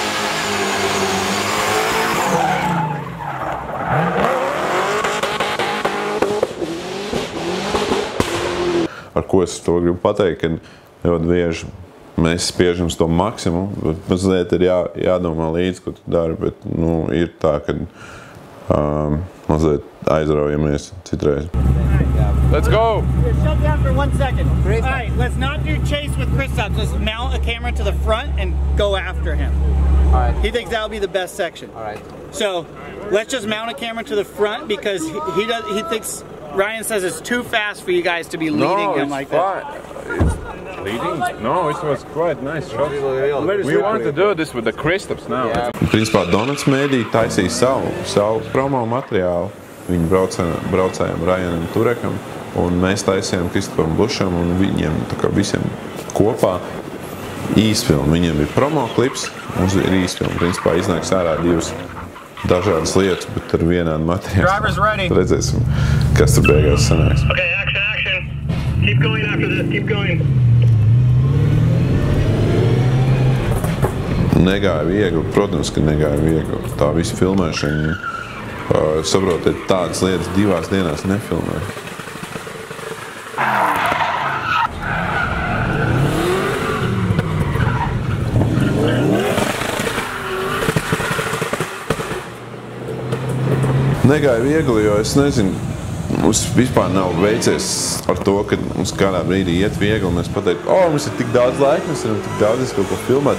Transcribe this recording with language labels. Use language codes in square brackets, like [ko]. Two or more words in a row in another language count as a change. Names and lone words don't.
[lv] Ar ko es to gribu pateikt, ka ļoti bieži mēs spiežam to maksimumu, bet mazliet ir jādomā līdzi, ko tu dari, bet ir tā, ka mazliet aizraujamies citreiz. [en] Let's go! Shut down for 1 second. All right, let's not do chase with Kristaps. Let's mount a camera to the front and go after him. All right. He thinks that'll be the best section. All right. So let's just mount a camera to the front because he thinks Ryan says it's too fast for you guys to be leading him like that. Leading? No, it was quite nice shot. We want to do this with the Kristaps now. Yeah. [lv] Principā Donuts mēdī taisīja savu promo materiālu. Viņi braucējām Ryanam Turekam, un mēs taisījām Kristapam Bušam, un viņiem tā kā visiem kopā īsfilmu. Viņiem ir promo klips, mums ir īsfilmu. Principā iznāks ārā divas dažādas lietas, bet ar vienādu materiālu. [en] Driver's ready. [lv] Redzēsim, kas tur beigās sanāks. [en] Okay, action. Keep going after this, keep going. [lv] Negāja viegli, protams, ka negāja viegli. Tā visa filmēšana, saprotiet, tādas lietas 2 dienās nefilmē. Negāja viegli, jo es nezinu, mums vispār nav veicies ar to, ka mums kādā brīdī iet viegli, un mēs pateiktu, mums ir tik daudz laika, mēs varam tik daudz kaut ko filmēt.